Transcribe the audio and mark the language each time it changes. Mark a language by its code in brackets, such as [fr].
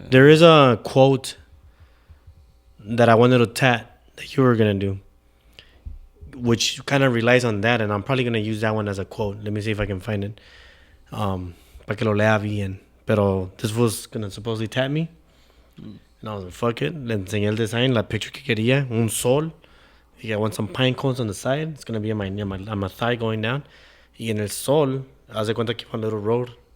[en] There is a quote that I wanted to tat that you were going to do, which kind of relies on that, and I'm probably going to use that one as a quote. Let me see if I can find it. [es] Para que lo lea bien. Pero [en] this was going to supposedly tat me. And I was like, fuck it. [es] Le enseñé el design, la picture que quería, un sol. [en] Y I want some pine cones on the side. It's going to be on my thigh going down. [es] Y en el sol, haz de cuenta que iba [en] on a little road.